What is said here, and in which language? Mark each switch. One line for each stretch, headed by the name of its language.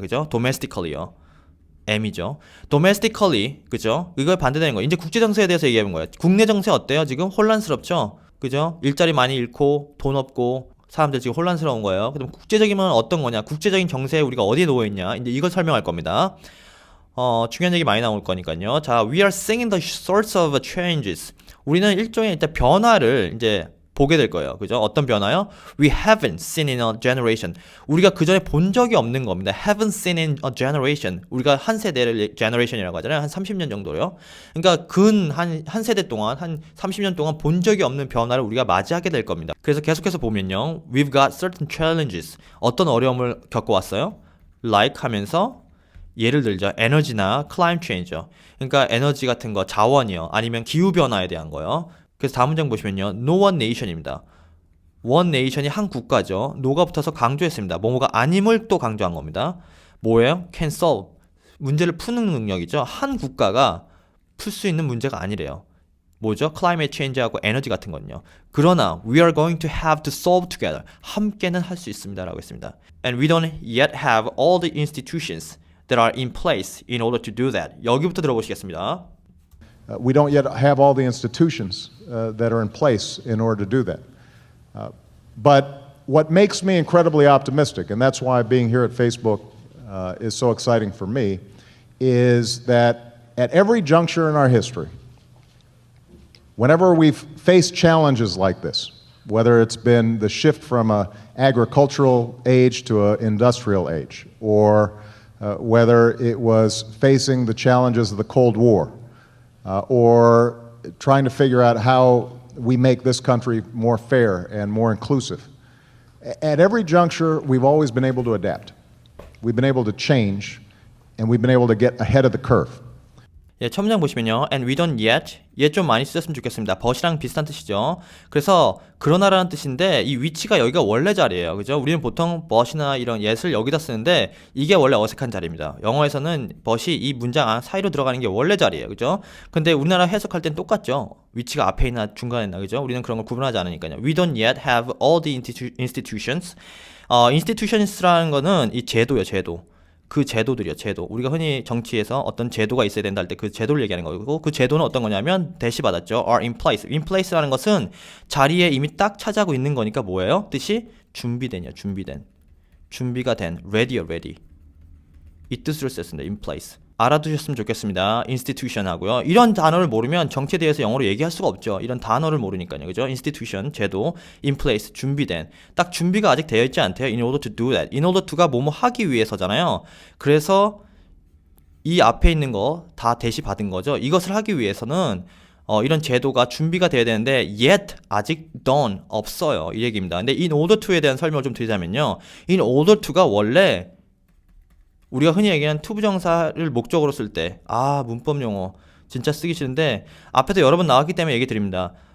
Korean: 그죠? domestically요. M이죠. domestically. 그죠? 이걸 반대되는 거예요. 이제 국제 정세에 대해서 얘기하는 거예요. 국내 정세 어때요? 지금 혼란스럽죠? 그죠? 일자리 많이 잃고 돈 없고 사람들 지금 혼란스러운 거예요. 그럼 국제적이면 어떤 거냐? 국제적인 정세에 우리가 어디에 놓여 있냐? 이제 이걸 설명할 겁니다. 중요한 얘기 많이 나올 거니까요. 자,
English: we are seeing the sorts of changes.
Korean: 우리는 일종의 일단 변화를 이제 보게 될 거예요. 그죠? 어떤 변화요?
English: We haven't seen in a generation.
Korean: 우리가 그 전에 본 적이 없는 겁니다.
English: Haven't seen in a generation.
Korean: 우리가 한 세대를 generation이라고 하잖아요. 한 30년 정도요. 그러니까 한 세대 동안, 한 30년 동안 본 적이 없는 변화를 우리가 맞이하게 될 겁니다. 그래서 계속해서 보면요.
English: We've got certain challenges.
Korean: 어떤 어려움을 겪어왔어요? Like 하면서 예를 들죠. 에너지나 climate change요. 그러니까 에너지 같은 거, 자원이요. 아니면 기후변화에 대한 거요. 그래서 다음 문장 보시면요.
English: No one nation입니다.
Korean: one nation이 한 국가죠. no가 붙어서 강조했습니다. 뭐뭐가 아님을 또 강조한 겁니다. 뭐예요?
English: can solve.
Korean: 문제를 푸는 능력이죠. 한 국가가 풀 수 있는 문제가 아니래요. 뭐죠? climate change하고 에너지 같은 건요. 그러나
English: we are going to have to solve together.
Korean: 함께는 할 수 있습니다. 라고 했습니다.
English: And we don't yet have all the institutions that are in place in order to do that.
Korean: 여기부터 들어보시겠습니다.
English: We don't yet have all the institutions that are in place in order to do that. But what makes me incredibly optimistic, and that's why being here at Facebook is so exciting for me, is that at every juncture in our history, whenever we've faced challenges like this, whether it's been the shift from an agricultural age to an industrial age, or whether it was facing the challenges of the Cold War, or trying to figure out how we make this country more fair and more inclusive. At every juncture, we've always been able to adapt. We've been able to change, and we've been able to get ahead of the curve.
Korean: 예, 첫 문장 보시면요.
English: And we don't yet.
Korean: 얘 좀 많이 쓰셨으면 좋겠습니다. but이랑 비슷한 뜻이죠. 그래서 그러나라는 뜻인데 이 위치가 여기가 원래 자리예요. 그죠? 우리는 보통 but이나 이런 yet을 여기다 쓰는데 이게 원래 어색한 자리입니다. 영어에서는 but이 이 문장 사이로 들어가는 게 원래 자리예요. 그죠? 근데 우리나라 해석할 땐 똑같죠. 위치가 앞에 있나 중간에 있나. 그죠? 우리는 그런 걸 구분하지 않으니까요.
English: We don't yet have all the institutions.
Korean: institutions라는 거는 이 제도예요. 제도. 그 제도들이요, 제도. 우리가 흔히 정치에서 어떤 제도가 있어야 된다 할 때 그 제도를 얘기하는 거고, 그 제도는 어떤 거냐면 대시 받았죠.
English: are in place.
Korean: in place라는 것은 자리에 이미 딱 차지하고 있는 거니까 뭐예요? 뜻이 준비된이요, 준비된. 준비가 된, ready요, ready. 이 뜻으로 썼습니다. in place. 알아두셨으면 좋겠습니다. institution 하고요. 이런 단어를 모르면 정치에 대해서 영어로 얘기할 수가 없죠. 이런 단어를 모르니까요. 그죠? institution, 제도,
English: in place,
Korean: 준비된. 딱 준비가 아직 되어 있지 않대요.
English: in order to do that.
Korean: in order to가 뭐뭐 하기 위해서잖아요. 그래서 이 앞에 있는 거 다 대시 받은 거죠. 이것을 하기 위해서는 이런 제도가 준비가 돼야 되는데 yet 아직 done 없어요. 이 얘기입니다. 근데 in order to에 대한 설명을 좀 드리자면요. in order to가 원래 우리가 흔히 얘기하는 투부정사를 목적으로 쓸 때, 문법 용어 진짜 쓰기 싫은데 앞에도 여러 번 나왔기 때문에 얘기 드립니다.